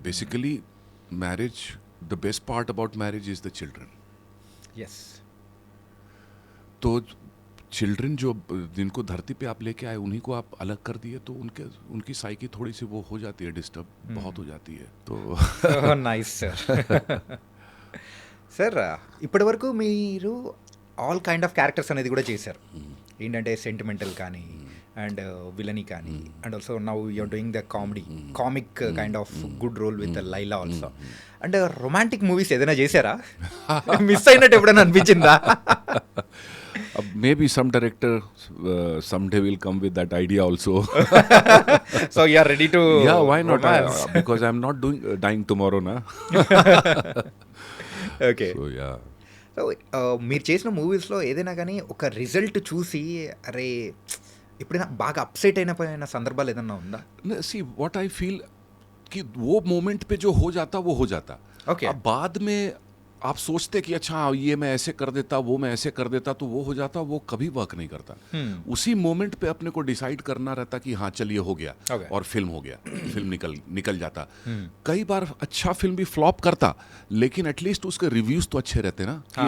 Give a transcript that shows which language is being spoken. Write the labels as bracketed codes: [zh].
[en] Basically marriage, the best part about marriage is the children. Yes [hi] तो children जो जिनको धरती पे आप लेके आए, उन्हीं को आप अलग कर दिए, तो उनकी साइकी थोड़ी सी वो हो जाती है, डिस्टर्ब बहुत हो जाती है। तो [en] Nice sir. [te] సార్ ఇప్పటి వరకు మీరు ఆల్ కైండ్ ఆఫ్ క్యారెక్టర్స్ అనేది కూడా చేశారు. [en] ఏంటంటే సెంటిమెంటల్ కానీ and villainy కానీ and also now you are doing the comic kind of good role with Laila also. [te] And romantic movies ఏదైనా చేశారా? మిస్ అయినట్టు ఎప్పుడైనా అనిపించిందా? [en] maybe some director someday will come with that idea also. So you are ready to Yeah, why not? Because I'm not dying tomorrow, na. Okay. So yeah. [te] So మీరు చేసిన మూవీస్లో ఏదైనా కానీ ఒక రిజల్ట్ చూసి అరే ఎప్పుడైనా బాగా అప్సెట్ అయిన సందర్భాలు ఏదైనా ఉందా? [en] See, what I feel [hi] कि वो मोमेंट पे जो हो जाता वो हो जाता। [en] Okay. [hi] अब बाद में आप सोचते कि अच्छा ये मैं ऐसे कर देता, वो मैं ऐसे कर देता, तो वो हो जाता, वो कभी वर्क नहीं करता। उसी मोमेंट पे अपने को डिसाइड करना रहता कि हाँ चलिए हो गया, [en] Okay. [hi] और फिल्म हो गया, फिल्म निकल जाता। कई बार अच्छा फिल्म भी फ्लॉप करता, लेकिन एटलीस्ट उसके रिव्यूज तो अच्छे रहते ना कि ये